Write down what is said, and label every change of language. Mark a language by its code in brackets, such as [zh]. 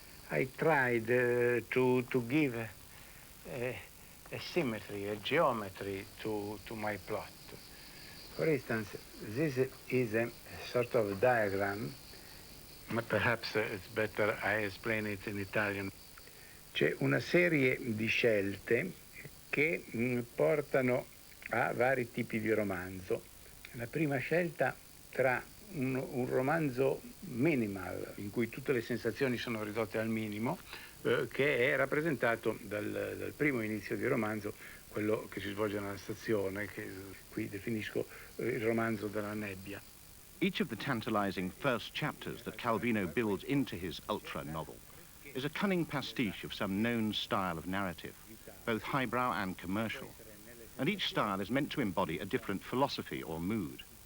[en] I tried to give a symmetry, a geometry to my plot. For instance, this is a sort of diagram, but perhaps it's better I explain it in Italian. [it] C'è una serie di scelte che portano a vari tipi di romanzo. La prima scelta tra un romanzo minimal, in cui tutte le sensazioni sono ridotte al minimo, che è rappresentato dal primo inizio di romanzo, quello che si svolge nella stazione, che qui definisco il romanzo della nebbia. [en] Each of the tantalizing first chapters that Calvino builds into his ultra novel is a cunning pastiche of some known style of narrative, both highbrow and commercial. And each style is meant to embody a different philosophy or mood.